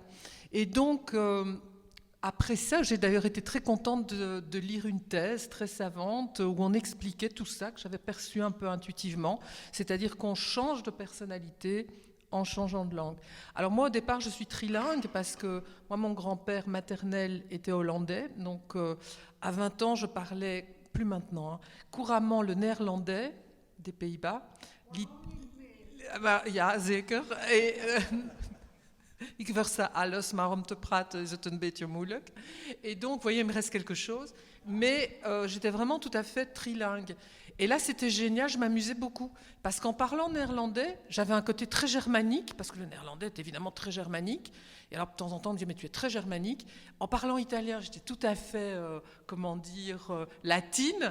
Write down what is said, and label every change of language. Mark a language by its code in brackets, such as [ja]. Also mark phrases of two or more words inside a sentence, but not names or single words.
[fr] Et donc, après ça, j'ai d'ailleurs été très contente de lire une thèse très savante où on expliquait tout ça, que j'avais perçu un peu intuitivement, c'est-à-dire qu'on change de personnalité en changeant de langue. Alors moi, au départ, je suis trilingue parce que moi, mon grand-père maternel était hollandais, donc à 20 ans, je parlais, plus maintenant, couramment le néerlandais des Pays-Bas. [nl] Ja, zeker. Ik versta alles, maar om te praten is het een beetje moeilijk. [fr] Et donc, vous voyez, il me reste quelque chose. Mais j'étais vraiment tout à fait trilingue. Et là, c'était génial, je m'amusais beaucoup. Parce qu'en parlant néerlandais, j'avais un côté très germanique, parce que le néerlandais est évidemment très germanique. Et alors, de temps en temps, on me disait, mais tu es très germanique. En parlant italien, j'étais tout à fait, latine.